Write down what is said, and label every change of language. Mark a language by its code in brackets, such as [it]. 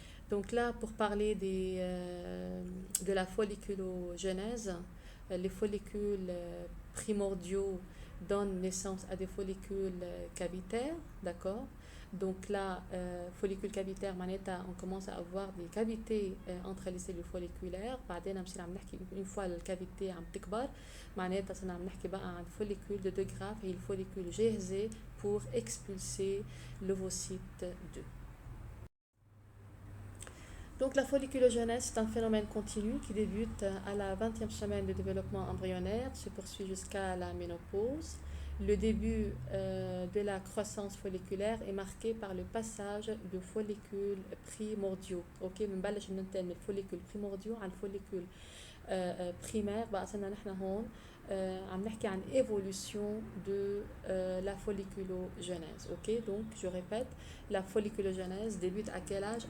[fr] Donc là pour parler de la folliculogenèse, les follicules primordiaux donnent naissance à des follicules cavitaires, d'accord. Donc là, follicule cavitaire, on commence à avoir des cavités entre les cellules folliculaires. [ar] بعدين بصير عم نحكي [fr] une fois [ar] الكافيتي عم تكبر معناتها صرنا عم نحكي بقى عن [fr] follicule de Degraaff [ar] هي الفوليكول جاهزة [fr] pour expulser l'ovocyte 2. Donc la folliculogenèse, c'est un phénomène continu qui débute à la 20e semaine de développement embryonnaire, se poursuit jusqu'à la ménopause. le début de la croissance folliculaire est marqué par le passage de follicules primordiaux. [ar] اوكي بنبلش ننتقل من الفوليكول primordiaux على الفوليكول primaire. بقى صرنا نحن هون عم نحكي عن [fr] évolution de la folliculogenèse. Ok, donc je répète, la folliculogenèse débute à quel âge?